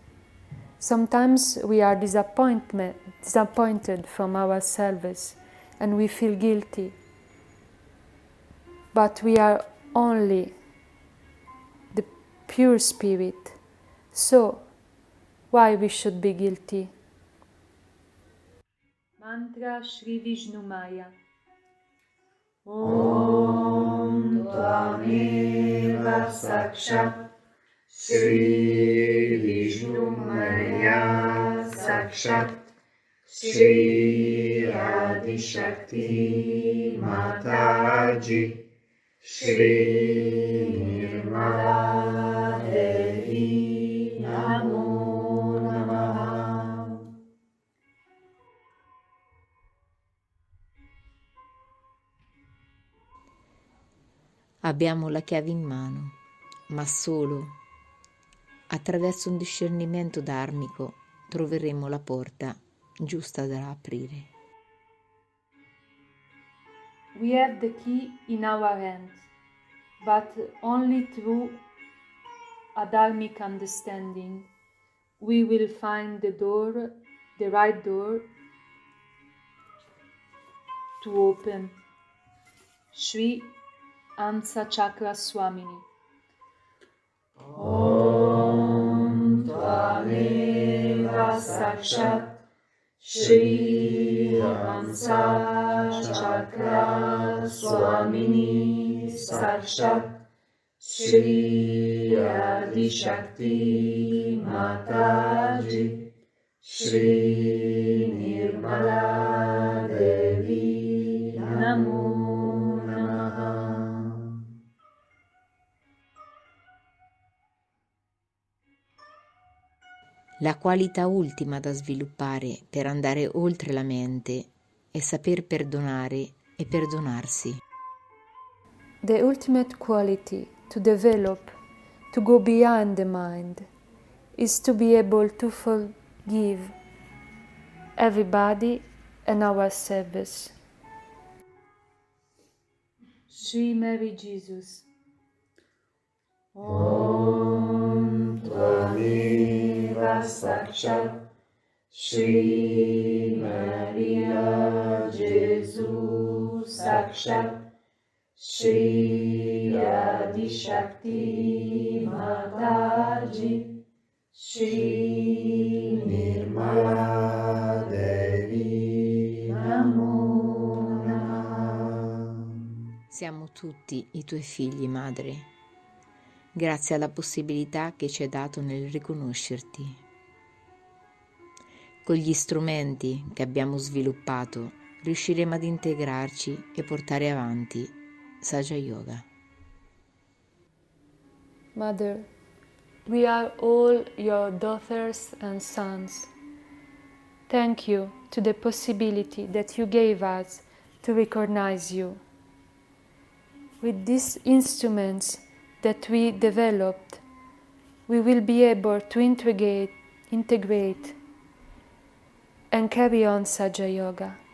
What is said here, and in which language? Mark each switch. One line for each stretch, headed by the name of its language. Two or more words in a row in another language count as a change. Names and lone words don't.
English: Sometimes we are disappointed from ourselves and we feel guilty. But we are only the pure spirit. So, why we should be guilty?
Sanskrit: Mantra Shri Vishnu Maya. Om Tvameva Sakshat Shri Vishnu Maya Sakshat Shri Adi Shakti Mataji Shri Nirmala Devi Namo Namaha.
Italian: Abbiamo la chiave in mano, ma solo attraverso un discernimento dharmico troveremo la porta giusta da aprire.
English: We have the key in our hands, but only through a dharmic understanding we will find the door, the right door to open.
Sanskrit: Shri Ansa Chakra Swamini. Om Tvameva Sakshat Shri Hamsa Chakra Swamini Sakshat Shri Adi Shakti Mataji Shri Nirmala Devi Namo Namaha.
Italian: La qualità ultima da sviluppare per andare oltre la mente è saper perdonare e perdonarsi.
English: The ultimate quality to develop, to go beyond the mind, is to be able to forgive everybody and ourselves.
Sanskrit: Shri Mary Jesus. Om Tvameva Sakshat Shri Maria Jesus Sakshat Shri Adi Shakti Mataji Shri Nirmala Devi Namo Namaha.
Italian: Siamo tutti i tuoi figli, Madre, grazie alla possibilità che ci hai dato nel riconoscerti. Con gli strumenti che abbiamo sviluppato riusciremo ad integrarci e portare avanti Saja Yoga.
English: Mother, we are all your daughters and sons. Thank you to the possibility that you gave us to recognize you. With these instruments that we developed, we will be able to integrate and carry on Saja Yoga.